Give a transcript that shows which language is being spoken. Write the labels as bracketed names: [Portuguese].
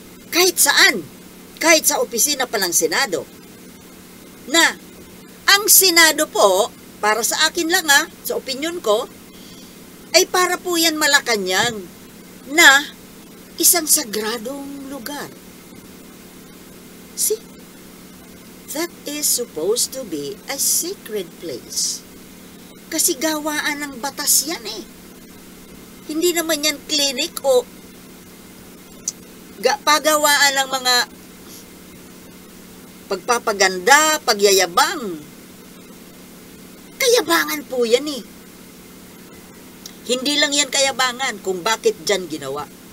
[Filipino] Kahit saan, kahit sa opisina pa ng Senado. Na, ang Senado po, para sa akin lang sa opinyon ko, ay para po yan Malacanang na isang sagradong lugar. [English] See? That is supposed to be a sacred place. [Filipino] Kasi gawaan ng batas yan eh. Hindi naman yan clinic o pagawaan ng mga pagpapaganda, pagyayabang. Kayabangan po yan eh. Hindi lang yan kayabangan kung bakit dyan ginawa.